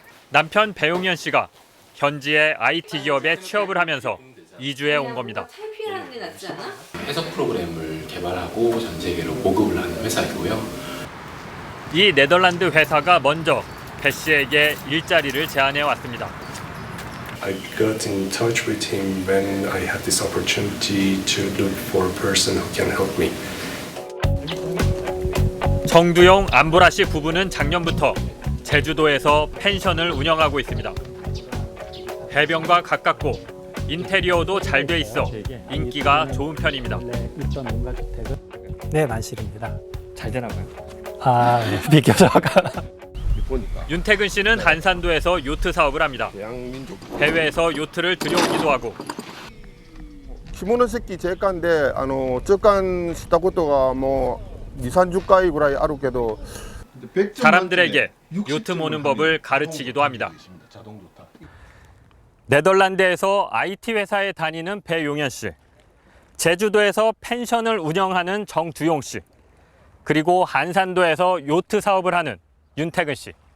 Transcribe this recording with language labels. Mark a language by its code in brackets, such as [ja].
[ko] 남편 배용현 씨가 현지의 IT 기업에 취업을 하면서 이주해 온 겁니다. 탈피하는 게 낫지 않아? 해석 프로그램을 개발하고 전 세계로 보급을 하는 회사이고요. 이 네덜란드 회사가 먼저 배 씨에게 일자리를 제안해 왔습니다. [en] I got in touch with him when I had this opportunity to look for a person who can help me. [ko] 정두용, 안보라 씨 부부는 작년부터 제주도에서 펜션을 운영하고 있습니다. 해변과 가깝고 인테리어도 잘 돼 있어 인기가 좋은 편입니다. 네, 만실입니다. 잘 되나 봐요. 네, 비교적. 윤태근 씨는 한산도에서 요트 사업을 합니다. 해외에서 요트를 들여오기도 하고 [ja] 下関税関で直関したことがもう2、30回ぐらいあるけど [ko] 사람들에게 요트 모는 법을 가르치기도 합니다. 네덜란드에서 IT 회사에 다니는 배용현 씨, 제주도에서 펜션을 운영하는 정두용 씨, 그리고 한산도에서 요트 사업을 하는 윤태근 씨.